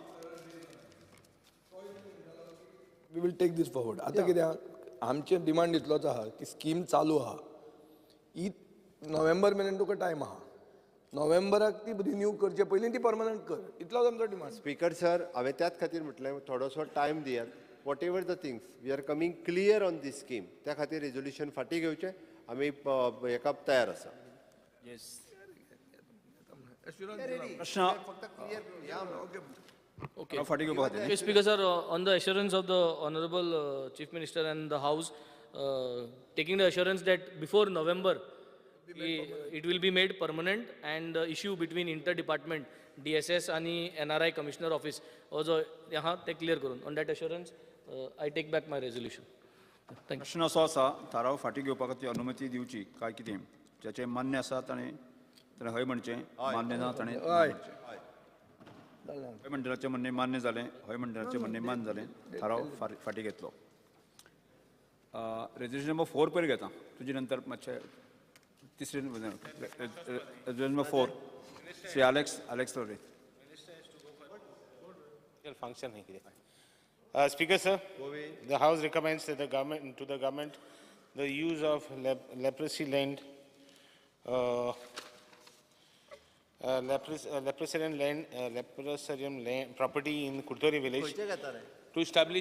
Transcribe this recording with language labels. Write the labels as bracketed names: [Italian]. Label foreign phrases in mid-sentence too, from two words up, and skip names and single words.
[English] We will take this forward. [Konkani] आतां कित्याक आमचे डिमांड इतलोच आहा की स्कीम चालू आहा ही नोव्हेंबर मेरेन तुका टायम आहा. नोव्हेंबराक ती रिन्यू करचे पयलीं ती परमनंट कर, इतलोच आमचो डिमांड. [English] Speaker sir, [Konkani] हांवें त्याच खातीर म्हटलें थोडोसो टायम दियात. [English] Whatever the things we are coming clear on this scheme. [Konkani] त्या खातीर रेजोल्युशन फाटीं घेवचें. आमी हेका तयार आसा. प्रश्न [English] Okay. [Konkani] फाटीं घेवपाक खातीर. [English] Okay, Speaker sir, on the assurance of the Honorable Chief Minister and the House, taking the assurance that before November, it will be made permanent and the issue between inter-department, DSS and NRI Commissioner Office, also they clear करून. On that assurance, I take back my resolution. Thank you. [Konkani] प्रश्न असो आसा, थाराव फाटीं घेवपा खातीर अनुमती दिवची काय कितें, जेचें मान्य आसा ताणें हय म्हणचें, मान्य ना ताणें हय मंडळाचें म्हणणें मान्य जालें, हय मंडळाचें म्हणणें मान्य जालें, थाराव फाटीं घेतलो. [English] resolution number [Konkani] 4 पयर घेता, तुजे नंतर मातशें तिसरे [English] resolution number [Konkani] 4 श्री Alex Torre. [Hindi] Function hai kiya. [English] Speaker sir, the House recommends to the government the use of leprosy land, leprosarium land property in Kurtori village to establish.